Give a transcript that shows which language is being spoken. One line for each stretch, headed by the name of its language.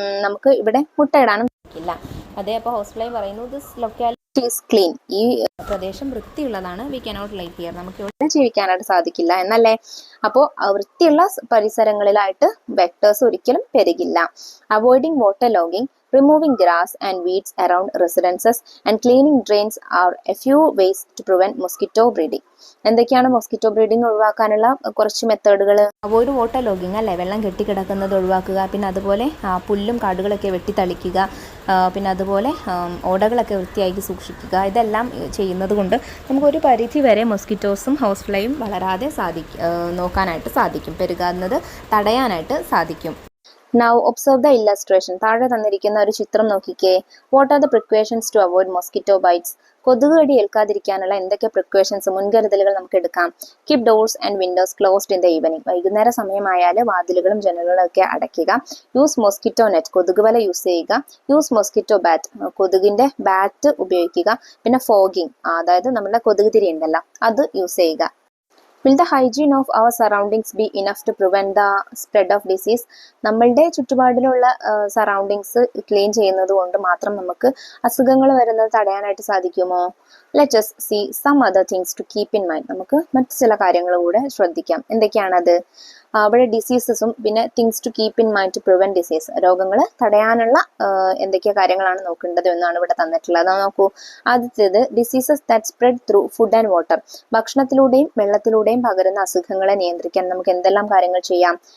Malayalam: നമുക്ക് ഇവിടെ മുട്ടയിടാനും സാധിക്കില്ല. അതേ അപ്പോൾ ഹൗസ് ഫ്ലൈ പറയുന്നു,
English: This locality is clean.
Malayalam: ഈ പ്രദേശം വൃത്തിയുള്ളതാണ്.
English: We cannot live here.
Malayalam: നമുക്ക് ഇവിടെ ജീവിക്കാനായിട്ട് സാധിക്കില്ല എന്നല്ലേ? അപ്പോൾ വൃത്തിയുള്ള പരിസരങ്ങളിലായിട്ട് വെക്ടേഴ്സ് ഒരിക്കലും പെരുകില്ല.
English: Avoiding water logging, removing grass and weeds around residences and cleaning drains are a few ways to prevent mosquito breeding.
Malayalam: എന്തൊക്കെയാണ് മൊസ്കിറ്റോ ബ്രീഡിംഗ് ഒഴിവാക്കാനുള്ള കുറച്ച് മെത്തേഡുകൾ?
English: avoid water logging
Malayalam: അല്ലേ, വെള്ളം കെട്ടിക്കിടക്കുന്നത് ഒഴിവാക്കുക. പിന്നെ അതുപോലെ പുല്ലും കാടുകളൊക്കെ വെട്ടിത്തളിക്കുക. പിന്നെ അതുപോലെ ഓടകളൊക്കെ വൃത്തിയാക്കി സൂക്ഷിക്കുക. ഇതെല്ലാം ചെയ്യുന്നത് കൊണ്ട് നമുക്കൊരു പരിധി വരെ മൊസ്കിറ്റോസും ഹൗസ് ഫ്ലൈയും വളരാതെ നോക്കാനായിട്ട് സാധിക്കും, പെരുകാവുന്നത് തടയാനായിട്ട് സാധിക്കും.
English: Now observe the illustration.
Malayalam: താഴെ തന്നിരിക്കുന്ന ഒരു ചിത്രം നോക്കിക്കേ.
English: What are the precautions to avoid mosquito bites?
Malayalam: കൊതുക് കടി ഏൽക്കാതിരിക്കാനുള്ള എന്തൊക്കെ പ്രിക്കോഷൻസ്, മുൻകരുതലുകൾ നമുക്ക് എടുക്കാം?
English: Keep doors and windows closed in the evening.
Malayalam: വൈകുന്നേര സമയമായാൽ വാതിലുകളും ജനലുകളും ഒക്കെ അടയ്ക്കുക.
English: Use mosquito net.
Malayalam: കൊതുക് വല യൂസ് ചെയ്യുക.
English: Use mosquito bat.
Malayalam: കൊതുകിന്റെ ബാറ്റ് ഉപയോഗിക്കുക. പിന്നെ ഫോഗിങ്, അതായത് നമ്മുടെ കൊതുക് തിരി ഉണ്ടല്ലോ, അത് യൂസ് ചെയ്യുക.
English: Will the hygiene of our surroundings be enough to prevent the spread of disease?
Malayalam: നമ്മളുടെ ചുറ്റുപാടിലുള്ള സറൗണ്ടിങ്സ് ക്ലീൻ ചെയ്യുന്നത് കൊണ്ട് മാത്രം നമുക്ക് അസുഖങ്ങൾ വരുന്നത് തടയാനായിട്ട് സാധിക്കുമോ?
English: Let us see some other things to keep in mind.
Malayalam: നമുക്ക് മറ്റു ചില കാര്യങ്ങൾ കൂടെ ശ്രദ്ധിക്കാം. എന്തൊക്കെയാണത്? അവിടെ ഡിസീസസും പിന്നെ
English: things to keep in mind to prevent disease,
Malayalam: രോഗങ്ങൾ തടയാനുള്ള എന്തൊക്കെ കാര്യങ്ങളാണ് നോക്കേണ്ടത് എന്നാണ് ഇവിടെ തന്നിട്ടുള്ളത്. അത് നോക്കൂ. ആദ്യത്തേത്,
English: Diseases that spread through food and water.
Malayalam: ഭക്ഷണത്തിലൂടെയും വെള്ളത്തിലൂടെയും പകരുന്ന അസുഖങ്ങളെ നിയന്ത്രിക്കാൻ നമുക്ക് എന്തെല്ലാം കാര്യങ്ങൾ ചെയ്യാം?